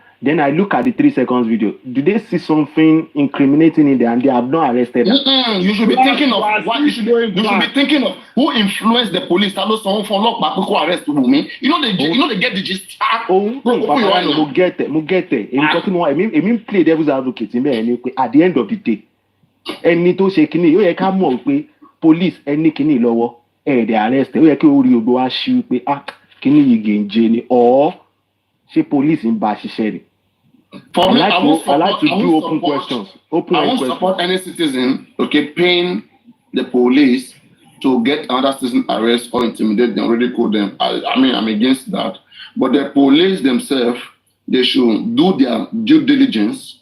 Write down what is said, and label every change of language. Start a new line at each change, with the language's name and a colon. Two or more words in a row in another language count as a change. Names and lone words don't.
English: Then I look at the 3 seconds video. Do they see something incriminating in there and they have not arrested her? You should be thinking of what you should be thinking of who influenced the police. Someone for lock back who arrest Wumi. You know they get the gist. We'll get there. I mean play devil's advocate in there at the end of the day.
Yoruba: Ẹni tó ṣe kíní ó yẹ ká mọ̀ pé police ẹni kíní lọ́wọ́
English: they arrest
Yoruba: ó yẹ kí orí odò wá ṣí pé kíní yìí gèǹjẹ ni or ṣé police ń bá ṣiṣẹ́ ni.
English: For me, I like to do open questions. I won't support any citizen, paying the police to get another citizen arrest or intimidate them, ridicule them. I mean, I'm against that. But the police themselves, they should do their due diligence.